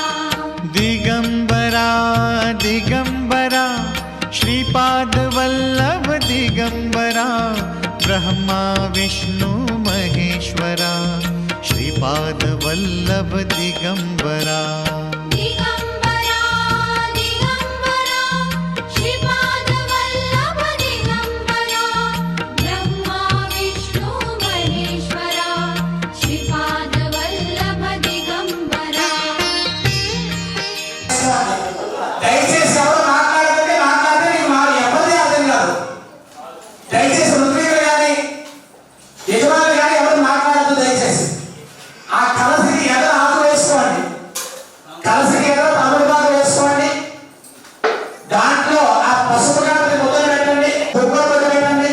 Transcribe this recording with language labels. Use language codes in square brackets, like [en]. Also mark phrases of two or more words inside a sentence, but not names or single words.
[sa] दिगंबरा दिगंबरा श्रीपादवल्लभ दिगंबरा ब्रह्मा विष्णु महेश्वरा श्रीपादवल्लभ दिगंबरा दिगंबरा दिगंबरा श्रीपादवल्लभ दिगंबरा ब्रह्मा विष्णु महेश्वरा श्रीपादवल्लभ दिगंबरा [te] దయచేసి ఎవరు మాట్లాడితే నీకు ఎవరిది అర్థం కాదు. దయచేసి రుద్రులు కానీ యజమానులు కానీ ఎవరు మాట్లాడద్దు. దయచేసి ఆ కలసికి ఎదర ఆకు వేసుకోండి, కలసికి ఎదర తమిళపాకు వేసుకోండి, దాంట్లో ఆ పసుపు గణపతి ముద్ర పెట్టండి, కుంకుమ ముద్ర పెట్టండి.